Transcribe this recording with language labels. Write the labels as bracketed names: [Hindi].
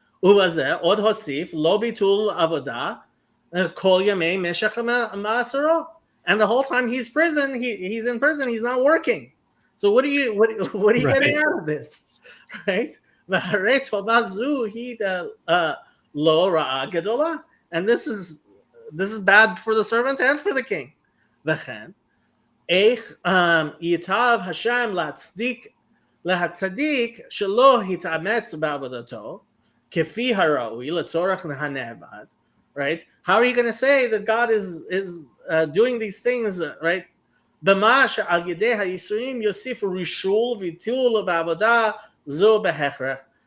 [Hebrew] ובזה עוד הוסיף, לא ביטול עבודה, כל ימי משך מאסרו. [English] And the whole time he's in prison, he's not working. So what are you getting out of this? Right? [Hebrew] והרי טובה זו היא לא רעה גדולה. [English] And this is bad for the servant and for the king. [Hebrew] וכן, איך ייטב השם להצדיק שלא התאמץ בעבודתו, כפי הראוי לצורך הנאבד, right? [English] How are you going to say that God is doing these things, right? [Hebrew] במה שעל ידי הייסורים יוסיף רישול ויתול בעבודה זו בהכרח.